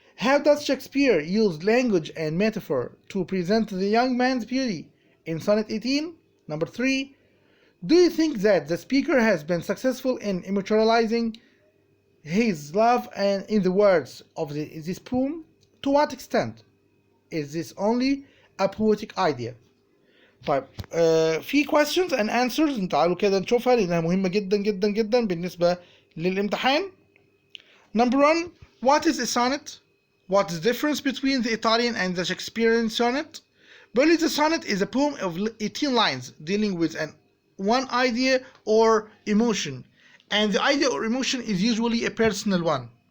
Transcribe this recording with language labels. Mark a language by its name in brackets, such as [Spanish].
[English] How does Shakespeare use language and metaphor to present the young man's beauty in Sonnet 18? Number 3. Do you think that the speaker has been successful in immortalizing his love and in the words of this poem? To what extent is this only a poetic idea? [Arabic] طيب في [English] questions and answers [Arabic] تعالوا كده نشوفها لأنها مهمة جدا جدا جدا بالنسبة للامتحان. [English] Number 1. What is a sonnet? What is the difference between the Italian and the Shakespearean sonnet? Well, the sonnet is a poem of 18 lines dealing with one idea or emotion, and the idea or emotion is usually a personal one.